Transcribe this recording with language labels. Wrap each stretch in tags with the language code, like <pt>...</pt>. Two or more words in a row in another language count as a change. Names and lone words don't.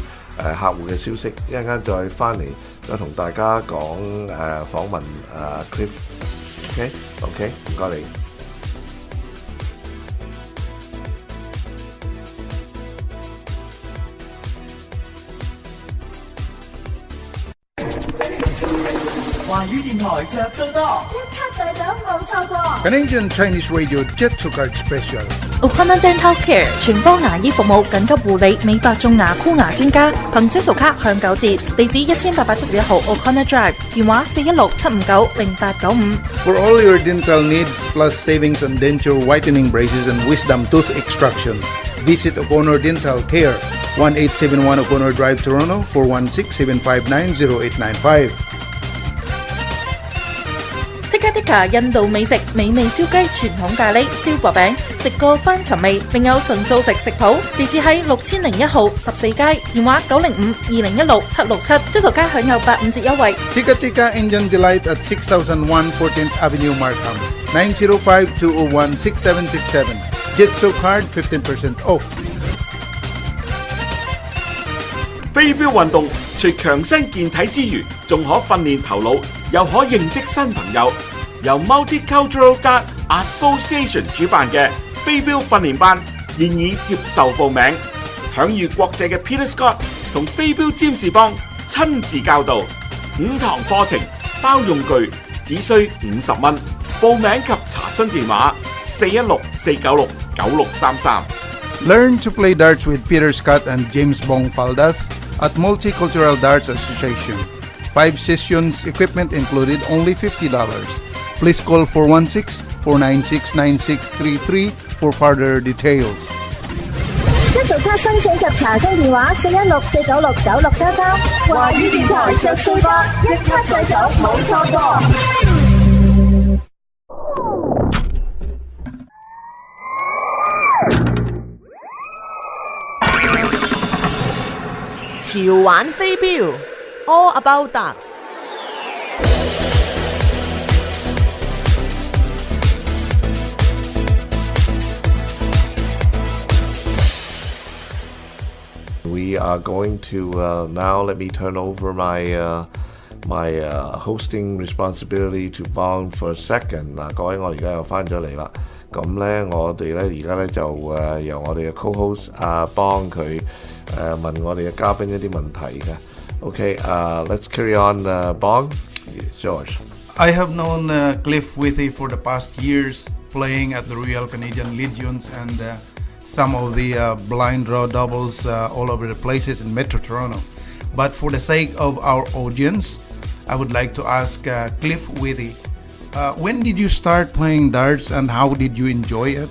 <yue>客戶嘅消息，一陣間再翻嚟，再同大家講訪問Cliff。OK， 唔該你。華語電台着數多，一卡在手冇錯過。</yue> <en>Canadian Chinese Radio Jet to Card Special。</en> <yue>O'Connor Dental Care 全科牙醫服務，緊急護理、美白、種牙、箍牙專家，憑質素卡享9折。地址1871號 O'Connor Drive， 電話416-759-0895。</yue> <en>For all your dental needs plus savings on denture whitening braces and wisdom tooth extraction, visit O'Connor Dental Care, 1871 O'Connor Drive, Toronto, 416-759-0895。</en> <yue>Tikka 印度美食，美味燒雞、傳統咖喱、燒薄餅，食過翻尋味。另有純素食食譜，地址喺6001號14街，電話905-2016-767，質素卡享有85折優惠。</yue> <en>Tikka Indian Delight at 6001 14th Avenue, Markham, 905-201-6767. Jitsu Card 15% off。</en> <yue>飛鏢運動除強身健體之餘，仲可訓練頭腦，又可認識新朋友。由 Multicultural Dart Association 主辦嘅飛鏢訓練班現已接受報名，享譽國際嘅 Peter Scott 同飛鏢占士邦親自教導，5堂課程包用具，只需50蚊。報名及查詢電話416-496-9633。</yue> <en>Learn to play darts with Peter Scott and James Bong Faldas at Multicultural Darts Association. 5 sessions, equipment included, only $50. Please call 416-496-9633 for further details.</en> <yue>質素卡申請及查詢電話416-496-9633。華語電台着數多，一卡在手冇錯過。潮玩飛鏢 All About Darts。</yue> <en>We are going to now let me turn over my hosting responsibility to Bong for a second。</en> <yue>嗱，各位，我而家又翻咗嚟啦。咁咧，我哋咧而家咧就由我哋嘅 co-host 幫佢問我哋嘅嘉賓一啲問題嘅。</yue> <en>Okay, let's carry on. Bong, it's yours. I have known Cliff Withy for the past years, playing at the Royal Canadian Legions and some of the blind draw doubles all over the places in Metro Toronto. But for the sake of our audience, I would like to ask Cliff Withy, when did you start playing darts and how did you enjoy it?</en>